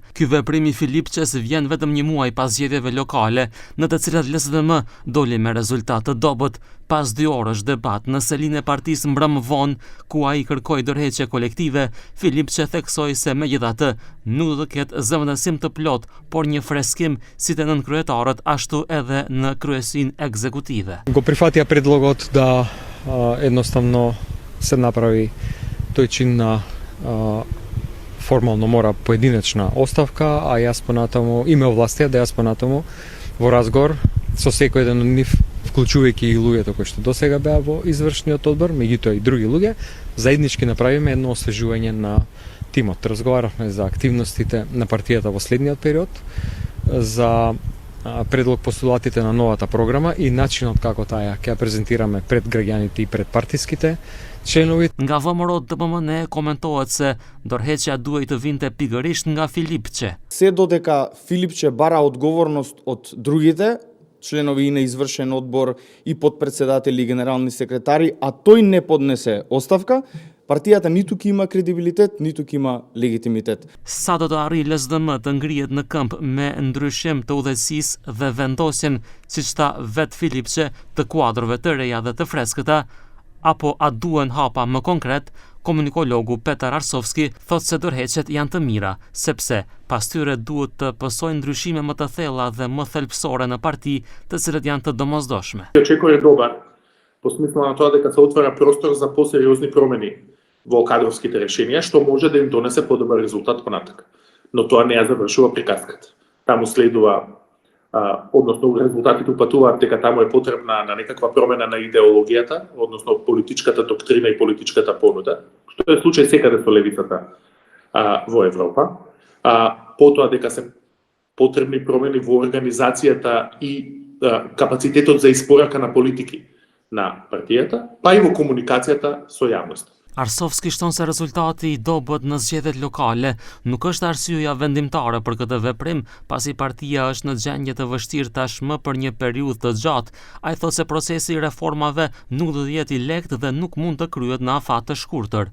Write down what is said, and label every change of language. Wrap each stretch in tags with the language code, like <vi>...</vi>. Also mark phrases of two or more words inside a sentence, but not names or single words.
<sq>Ky veprim i Filipçes vjen vetëm një muaj pas zgjedhjeve lokale, në të cilat LSDM doli me rezultat të dobët. Pas 2 orësh debat në selinë e partisë mbrëm vonë, ku ai kërkoi dorëheqje kolektive, Filipçe theksoi se megjithatë nuk do të ketë zëvendësim të plot, por një freskim si të nënkryetarët ashtu edhe në kryesinë ekzekutive.</sq> <mk>Го прифатија предлогот да едноставно се направи тој чин на формално мора поединечна оставка, а јас понатаму име овластија да јас понатаму во разговор со секој еден од нив, вклучувајќи и луѓето кои што досега беа во извршниот одбор, меѓутоа и други луѓе, заеднички направиме едно освежување на тимот. Разговаравме за активностите на партијата во следниот период, за предлог постулатите на новата програма и начинот како таа ќе ја презентираме пред граѓаните и пред партиските членови.</mk> <sq>Nga VMRO DPMN komentohet se dorëheqja duhej të vinte pikërisht nga Filipçe.</sq> <mk>Се додека Филипче бара одговорност од другите, членови и на извршен одбор и подпредседатели и генерални секретари, а тој не поднесе оставка, партијата ниту ќе има кредибилитет, ниту ќе има легитимитет.</mk> <sq>Sa do të arrijë LSDM të ngrihet në këmbë me ndryshim të udhëheqësisë dhe vendosjen, siç tha vet Filipçe, të kuadrove të reja dhe të freskëta, apo a duhen hapa më konkret? Komunikologu Petar Arsovski thot se dorëheqjet janë të mira, sepse pas tyre duhet të pësojnë ndryshime më të thella dhe më thelbësore në parti, të cilët janë të domosdoshme.</sq> <mk>Очекува е добар, по смисла на тоа дека се отвора простор за посериозни промени во кадровските решенија, што може да им донесе подобар резултат понатака. Но тоа не ја завршува приказката. Таму следува односно резултатите упатуваат дека таму е потребна на некаква промена на идеологијата, односно политичката доктрина и политичката понуда, што е случај секаде со левицата во Европа. Потоа дека се потребни промени во организацијата и капацитетот за испорака на политики на партијата, па и во комуникацијата со јавноста.</mk> <sq>Arsovski shton se rezultati i dobët në zgjedhjet lokale nuk është arsyeja vendimtare për këtë veprim, pasi partia është në gjendje të vështirë tashmë për një periudhë të gjatë. Ai thotë se procesi i reformave nuk do të jetë i lehtë dhe nuk mund të kryhet në afat të shkurtër.</sq>